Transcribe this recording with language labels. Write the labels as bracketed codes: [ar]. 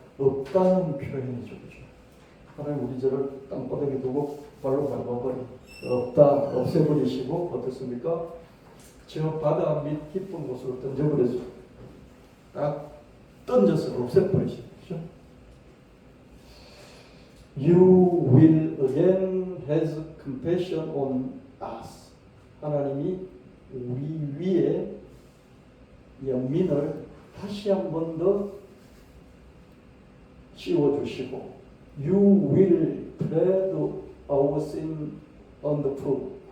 [ko] 없다는 표현이죠, 그죠? 하나님 우리 죄를 땅바닥에 두고 발로 밟아버리, 없다, 없애버리시고, 어떻습니까? 저 바다 밑 깊은 곳으로 던져버려서 딱 던져서 없애버리시죠, 그죠? [en] You will again have compassion on us. [ko] 하나님이 우리 위에 연민을 다시 한 번 더 씌워주시고 [en] You will tread our sin on the foot.